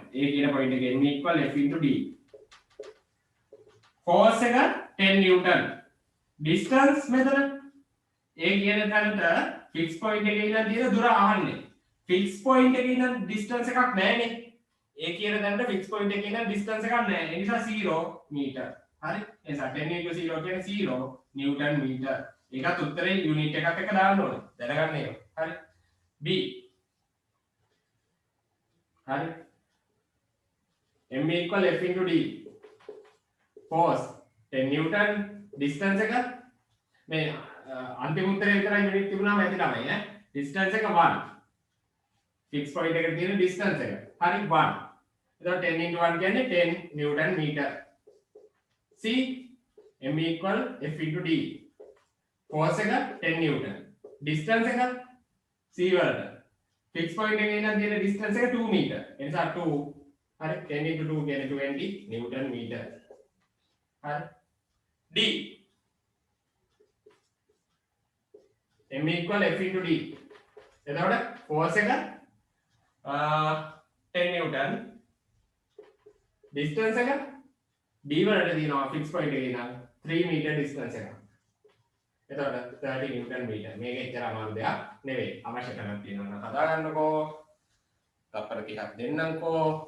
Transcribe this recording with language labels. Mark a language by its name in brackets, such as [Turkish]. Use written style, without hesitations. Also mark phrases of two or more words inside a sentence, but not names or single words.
[Sinhala] A කියන පොයින්ට් එකේ [English] m equal F into D. [Sinhala] force එක 10 newton. distance මෙතන A කියන තැනට [English] fix point [Sinhala] එකේ ඉඳන් තියෙන දුර අහන්නේ. [English] fix point [Sinhala] එකේ ඉඳන් distance එකක් නැහැනේ. A කියන තැනට [English] fix point [Sinhala] එකේ ඉඳන් distance එකක් නැහැ. ඒ නිසා 0 meter. හරි. ඒ නිසා 10 into 0 කියන්නේ 0 [English] newton meter. [Sinhala] ඒකත් උත්තරේ යුනිට් එකත් එක්ක දාන්න ඕනේ. දැනගන්න ඒක. හරි. B හරි [English] m equal F into D force 10 newton distance [Sinhala] එක මේ අන්තිම උත්තරේ විතරයි යුනිට් තිබුණාම ඇති ළමයි ඈ distance එක 1 [English] fix point [Sinhala] එකට තියෙන distance එක හරි 1 එතකොට 10 into 1 කියන්නේ [English] 10 newton meter C m equal F into D force [Sinhala] එක 10 [English] newton distance [Sinhala] එක C වලට [English] fix point [Sinhala] එකේ ඉඳන් තියෙන distance එක 2 meter. ඒ නිසා 2 හරි 10 into 2 කියන්නේ 20 [English] newton meter. හරි. D m equal F into D. [Sinhala] එතකොට force එක 10 [English] newton distance [Sinhala] එක D වලට තියෙනවා [English] fix point [Sinhala] එකේ ඉඳන් 3 [English] meter distance [Sinhala] එක. එතකොට 30 [English] newton meter. [Sinhala] මේක එච්චර අමාරු දෙයක් නෙවෙයි. අවශ්‍ය කරන් තියෙනවා නම් හදා ගන්නකෝ. තප්පර 30ක් දෙන්නම්කෝ.